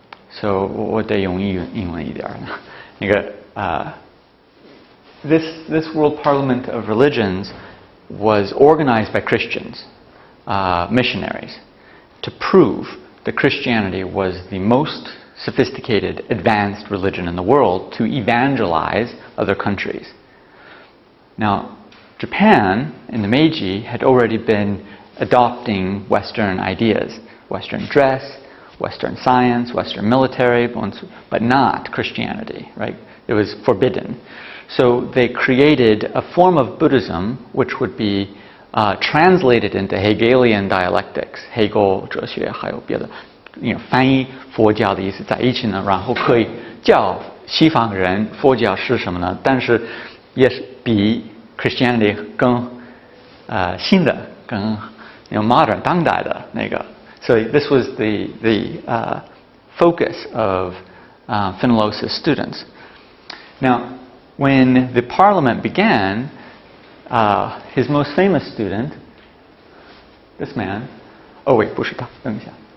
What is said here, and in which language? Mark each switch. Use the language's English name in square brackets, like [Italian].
[Chinese] So 我得用英文一点呢。 [English] 那个this World Parliament of Religions was organized by Christians, missionaries, to prove that Christianity was the most sophisticated, advanced religion in the world to evangelize other countries. Now, Japan in the Meiji had already been adopting Western ideas, Western dress, Western science, Western military, but not Christianity, right? It was forbidden. So they created a form of Buddhism which would be translated into Hegelian dialectics, [Chinese] Hegel 哲学还有别的翻译佛教的意思在一起呢，然后可以教西方人佛教是什么呢？但是也是比 Christianity 更新的、更modern 当代的那个。 [English] So this was the focus of Fenollosa's students. Now, when the parliament began, his most famous student, this man, oh wait, [Chinese] 不是他，等一下。